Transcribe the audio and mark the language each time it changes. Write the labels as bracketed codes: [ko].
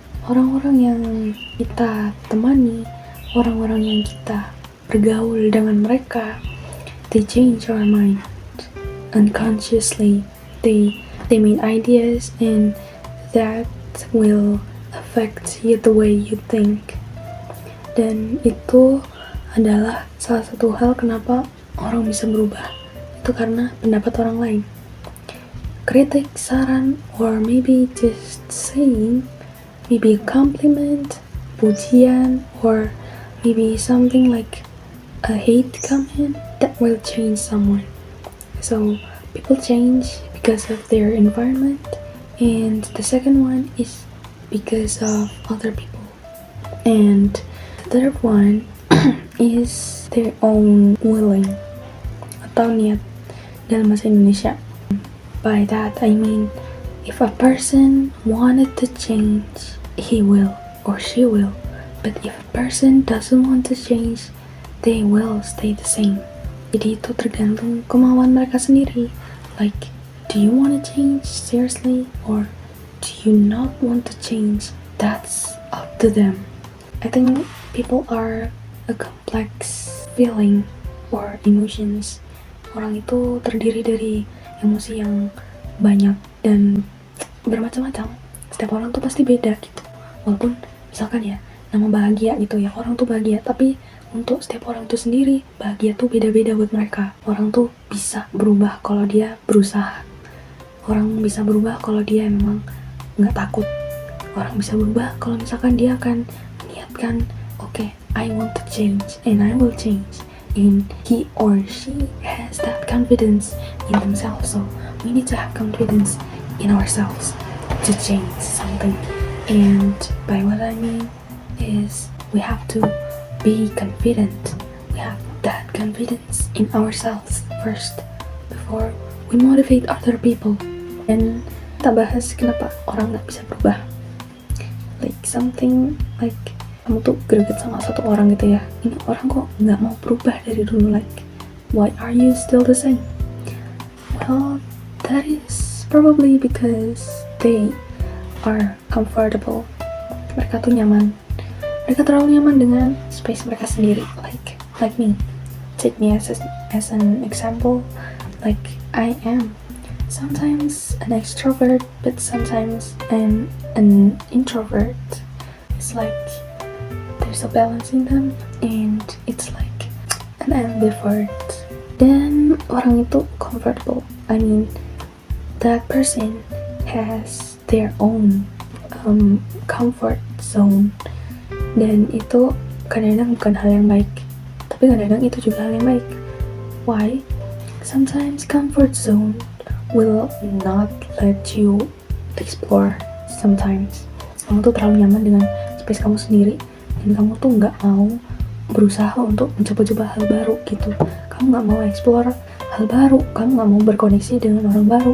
[id] Orang-orang yang kita temani, orang-orang yang kita bergaul dengan mereka, [en] they change our mind. Unconsciously, they mean ideas, and that will affect you the way you think. [id] Dan itu adalah salah satu hal kenapa orang bisa berubah. Itu karena pendapat orang lain. Kritik, saran, [en] or maybe just saying, maybe a compliment, pujian, or maybe something like a hate comment that will change someone. So people change because of their environment, and the second one is because of other people, and the third one is their own willing [id] atau niat dalam bahasa Indonesia. [en] By that I mean, if a person wanted to change, he will or she will. But if a person doesn't want to change, they will stay the same. [id] Jadi itu tergantung kemauan mereka sendiri. [en] Like, do you want to change seriously, or do you not want to change? That's up to them. I think people are a complex feeling or emotions. [id] Orang itu terdiri dari emosi yang banyak dan bermacam-macam. Setiap orang tuh pasti beda gitu. Walaupun misalkan ya, nama bahagia gitu ya, orang tuh bahagia, tapi untuk setiap orang tuh sendiri, bahagia tuh beda-beda buat mereka. Orang tuh bisa berubah kalau dia berusaha. Orang bisa berubah kalau dia memang nggak takut. Orang bisa berubah kalau misalkan dia akan meniatkan, [en] okay, I want to change and I will change. And he or she has that confidence in themselves. So we need to have confidence in ourselves to change something. And by what I mean is, we have to be confident. We have that confidence in ourselves first before we motivate other people. [id] Dan kita bahas kenapa orang gak bisa berubah. [en] Like something like, [id] kamu tuh greget sama satu orang gitu ya, ini orang kok gak mau berubah dari dulu, [en] like why are you still the same? Well, that is probably because they are comfortable. [id] Mereka tuh nyaman. Mereka terlalu nyaman dengan space mereka sendiri. [en] Like me. Take me as an example. Like I am sometimes an extrovert, but sometimes an introvert. It's like there's a balance in them, and it's like an ambivert. [id] Dan orang itu comfortable. [en] I mean, that person has their own comfort zone, [id] dan itu kadang-kadang bukan hal yang baik, tapi kadang-kadang itu juga hal yang baik. [en] Why? Sometimes comfort zone will not let you explore. [id] Sometimes kamu tuh terlalu nyaman dengan space kamu sendiri, dan kamu tuh nggak mau berusaha untuk mencoba-coba hal baru gitu. Kamu nggak mau explore hal baru, kamu nggak mau berkoneksi dengan orang baru.